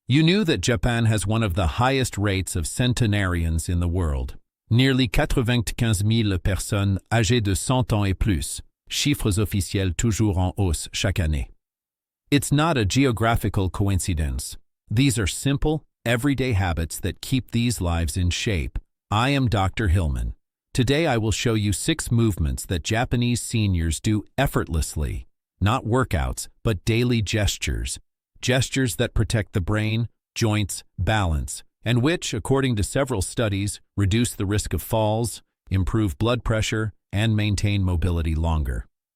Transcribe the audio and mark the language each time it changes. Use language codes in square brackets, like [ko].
[en] You knew that Japan has one of the highest rates of centenarians in the world. Nearly [fr] 95 000 personnes âgées de 100 ans et plus, chiffres officiels toujours en hausse chaque année. [en] It's not a geographical coincidence. These are simple, everyday habits that keep these lives in shape. I am Dr. Hillman. Today I will show you 6 movements that Japanese seniors do effortlessly. Not workouts, but daily gestures. Gestures that protect the brain, joints, balance, and which, according to several studies, reduce the risk of falls, improve blood pressure, and maintain mobility longer.